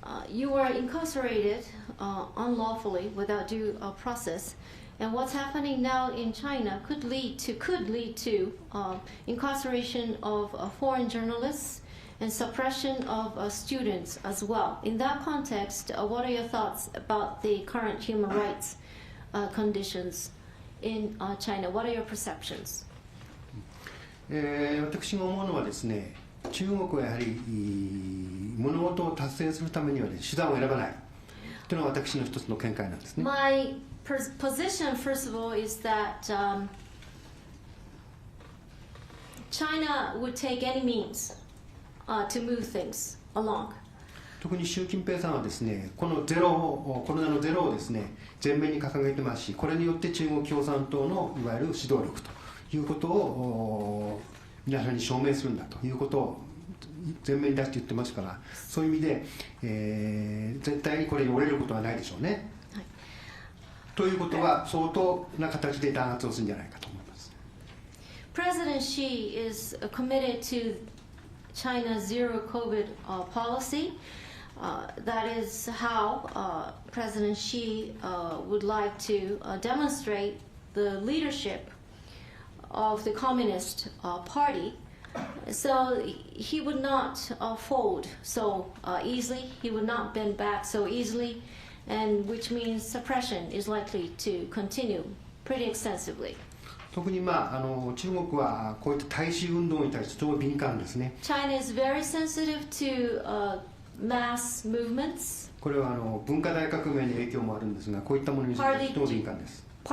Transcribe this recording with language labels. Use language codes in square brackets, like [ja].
[en] You were incarcerated unlawfully without due process, and what's happening now in China could lead to incarceration of foreign journalists and suppression of students as well. In that context, what are your thoughts about the current human rights conditions in China? What are your perceptions? [ja] 私が思うのはですね、中国はやはり物事を達成するためには、手段を選ばないというのが私の一つの見解なんですね。 [en] My position, first of all, is that China would take any means to move things along. [ja] 特に習近平さんはですね、このコロナのゼロをですね、前面に掲げてますし、これによって中国共産党のいわゆる指導力ということを皆さんに証明するんだということを前面に出して言ってますから、そういう意味で、絶対にこれに折れることはないでしょうね。はい、ということは相当な形で弾圧をするんじゃないかと思います。 [en] President Xi is committed to China's zero COVID policy. That is how President Xi would like to demonstrate the leadership of the Communist Party. So he would not fold so easily, he would not bend back so easily, and which means suppression is likely to continue pretty extensively. [ja] 特に中国はこういった大衆運動に対してとても敏感ですね。 [en] China is very sensitive to mass movements. [ja] これは文化大革命の影響もあるんですが、こういったものにとても敏感です。